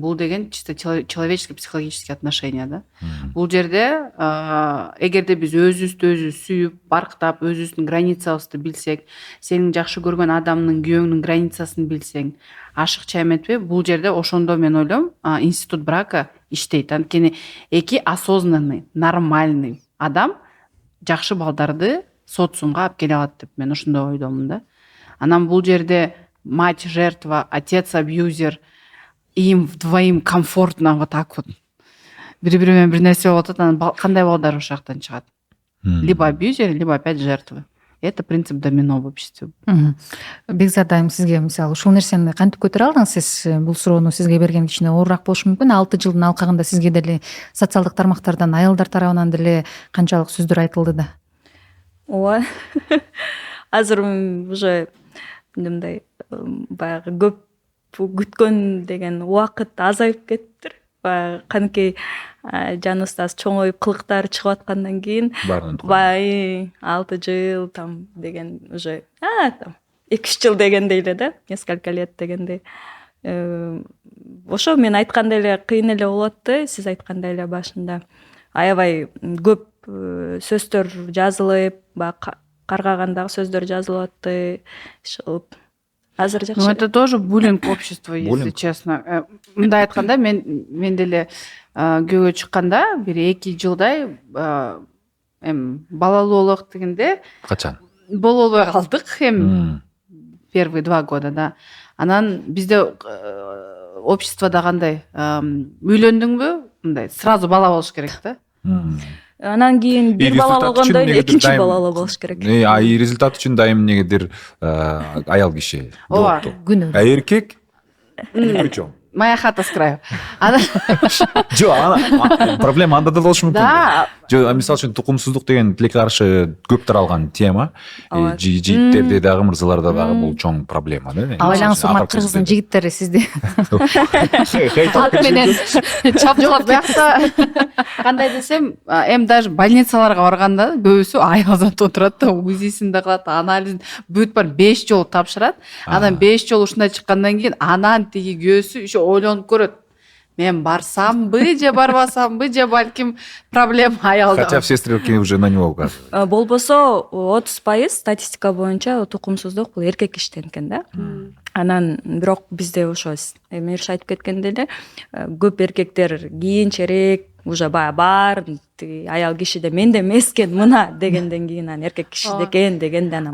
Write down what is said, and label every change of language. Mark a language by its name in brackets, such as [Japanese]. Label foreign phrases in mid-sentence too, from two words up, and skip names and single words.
[Kyrgyz] Бул деген [Russian] чисто человеческий психологический отношения [Kyrgyz] да. Бул жерде эгерде биз өзүбүздү өзүбүз сүйүп, барктап, өзүбүздүн границабызды билсек, сенин жакшы көргөн адамдын, күйөөңдүн границасын билсең, ашыкча эметпи? Бул жерде ошондо мен ойлойм, [Russian] институт брака [Kyrgyz] иштейт. Анткени эки [Russian] осознанный, нормальный [Kyrgyz] адам жакшы балдарды социумга алып келе алат деп мен ошондой ойдомун да. Анан бул жерде [Russian] мать жертва, отец абьюзер, им вдвоим комфортно вот так вот. [Kyrgyz] Бири-бири менен бир нерсе болуп атат, анан кандай балдар ошол жактан чыгат? [Russian] Либо абьюзер, либо опять жертва. Это принцип домино в обществе. [Kyrgyz] Бекзат айым, сизге мисалы ушул нерсени кантип көтөрө алдыңыз? Сиз бул суроону сизге берген кичине оорураак болушу мүмкүн. 6 жылдын алкагында сизге деле социалдык тармактардан, айылдар тарабынан деле канчалык сөздөр айтылды да? Ооба. Азыр уже мындай баягы көп күткөн деген убакыт азайып кеттир. Баягы канекей жаныбызда чоңоюп кылыктар чыгып аткандан кийин баягы 6 жыл там деген уже там 2-3 жыл дегендей эле да, [Russian] несколько лет дегендей. [Kyrgyz] Ошо мен айткандай эле кыйын эле болот да, сиз айткандай эле башында. Аябай көп сөздөр жазылып, баягы каргагандагы сөздөр жазылып атты. Азыр жакшы. [Russian] Ну это тоже буллинг общества, если честно. [Kyrgyz] Мындай айтканда, мен деле күйөөгө чыкканда бир 2 жылдай балалуулук дегенде Качан? Боло албай калдык эми [Russian] первые 2 года [Kyrgyz] да. Анан бизде обществода кандай үйлөндүңбү? Мындай сразу бала болуш керек да. Анан кийин бир бала болгондон экинчи бала болуш керек. Результат үчүн дайым эмнегедир аял киши. Ооба, Күнөө. Эркек причем? [Russian] Моя хата с краю. [Kyrgyz] Жок, проблема анда да болушу мүмкүн. Да. Жок, мисалы үчүн тукумсуздук деген тилекке каршы көп таралган тема. Жигиттерде дагы, мырзаларда дагы бул чоң проблема да. Абайлаңыз урмат кыргыздын жигиттери сизди ат менен чапчылап Биякта кандай десем, эми даже больницаларга барганда көбүсү аялзат отурат да, УЗИсин да кылат, анализин бүт бар 5 жолу тапшырат. Анан 5 жолу ушундай чыккандан кийин анан тиги көөсү еще ойлонуп көрөт. Мен барсамбы же барбасамбы же балким проблема аялда. [Russian] Хотя все стрелки уже на него указывают. [Kyrgyz] Болбосо 30% статистика боюнча тукумсуздук бул эркек иштен экен да. Анан бирок бизде ошо Мириш айтып кеткендей эле көп эркектер кийинчерээк уже бар аял кишиде менде эмес экен мына дегенден кийин анан эркек кишиде экен дегенде